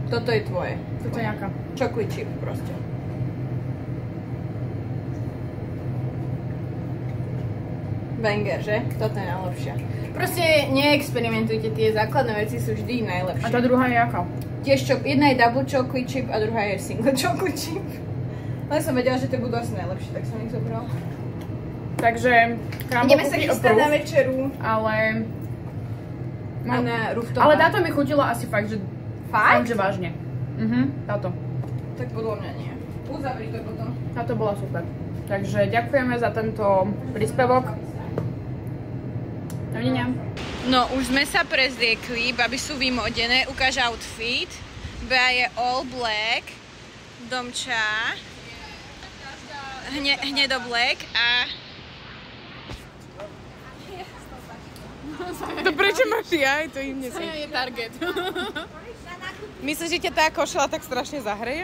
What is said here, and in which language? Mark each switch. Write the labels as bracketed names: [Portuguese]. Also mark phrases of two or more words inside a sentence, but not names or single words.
[Slovak] Toto je tvoje. Toto je jaká? [English] Chocolate chip [Slovak] proste. Banger, že? Toto je najlepšia. Proste neexperimentujte, tie základné veci sú vždy najlepšie. A tá druhá je jaká? Tiež jedna je [English] double chocolate chip [Slovak] a druhá je [English] single chocolate chip. [Slovak] Len som vedela, že to budú asi najlepšie, tak som ich zobral. Takže ideme sa chystať na večeru. Ale... A na rooftop. Ale táto mi chutila asi fakt, že... Fakt? Že vážne. Táto. Tak podľa mňa nie. Uzavri to potom. Táto bola super. Takže ďakujeme za tento príspevok. Dovidenia. No, už sme sa prezliekli, baby sú vymodené, ukáž outfit. Bea je [English] all black, [Slovak] Domča hnedo black a... To prečo máš aj? To im nesie. Je target. Myslíš, že ťa tá košela tak strašne zahreje?